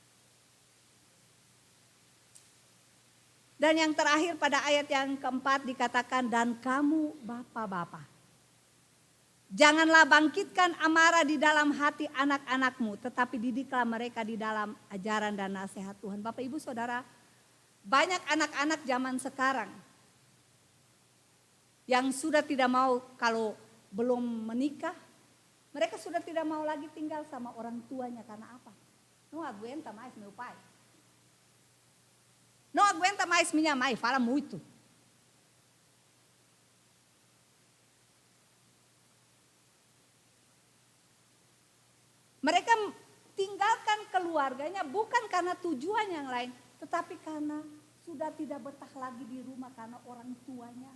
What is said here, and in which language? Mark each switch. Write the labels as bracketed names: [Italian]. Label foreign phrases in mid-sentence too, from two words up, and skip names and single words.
[Indonesian] Dan yang terakhir pada ayat yang keempat dikatakan, dan kamu bapak-bapak, janganlah bangkitkan amarah di dalam hati anak-anakmu, tetapi didiklah mereka di dalam ajaran dan nasihat Tuhan. Bapak Ibu Saudara, banyak anak-anak zaman sekarang yang sudah tidak mau kalau belum menikah, mereka sudah tidak mau lagi tinggal sama orang tuanya karena apa? [Portuguese] Não aguenta mais meu pai. Não aguenta mais minha mãe, fala muito. [Indonesian] Mereka tinggalkan keluarganya bukan karena tujuan yang lain, tetapi karena sudah tidak betah lagi di rumah karena orang tuanya.